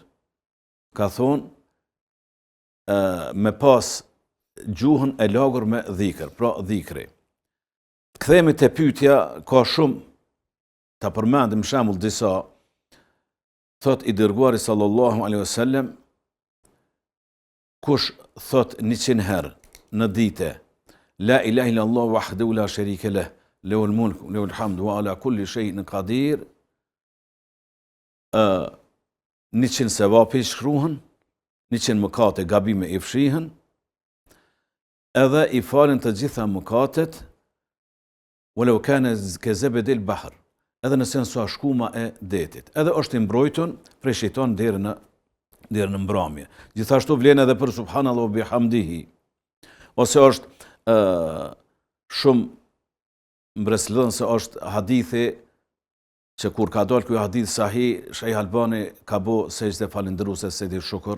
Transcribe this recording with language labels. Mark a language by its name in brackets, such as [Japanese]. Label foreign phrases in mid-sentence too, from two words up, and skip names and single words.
[Albanian] Ka thonë me pas gjuhën e lagur me dhikr, pra dhikri. Kthehemi te pyetja, ka shumë ta përmendim shembull disa. Thot i dërguari [Arabic] صلى الله عليه وسلم, [Albanian] kush thot 100 herë në ditë [Arabic] لا إله إلا الله وحده لا شريك له له الملك وله الحمد وعلى كل شيء قدير, [Albanian] 100 sevapi shkruhen, 100 mëkate gabime i fshihen, edhe i falen të gjitha mëkatet, [Arabic] ولو كان كزبد البحر, [Albanian] edhe nëse sa shkuma e detit, edhe është i mbrojtur prej shejtan deri në mbrëmje. Gjithashtu vlen edhe për [Arabic] سبحان الله وبحمده. [Albanian] Ose është shumë mbreslën se është hadithi që kur ka dalë ky hadith sahih, Sheikh Albani ka bë sejdë falendëruese Sejdi Shukr.